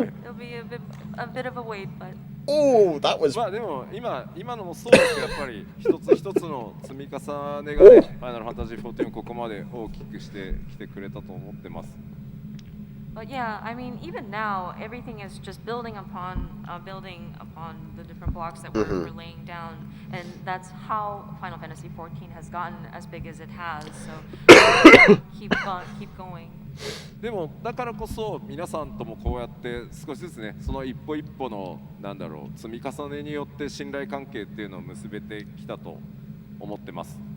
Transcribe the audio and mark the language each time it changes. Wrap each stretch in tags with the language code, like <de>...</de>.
<en>It'll be a bit of a wait, but Oh, that was.</en> <ja>まあでも今のもそうですけどやっぱり一つ一つの積み重ねがねファイナルファンタジー14をここまで大きくしてきてくれたと思ってます。</ja> <en>But yeah, I mean, even now, everything is just building upon the different blocks that we're laying down, and that's how Final Fantasy XIV has gotten as big as it has. So keep going.</en> <ja>でもだからこそ皆さんともこうやって少しずつねその一歩一歩の積み重ねによって信頼関係っていうのを結べてきたと思ってます。</ja>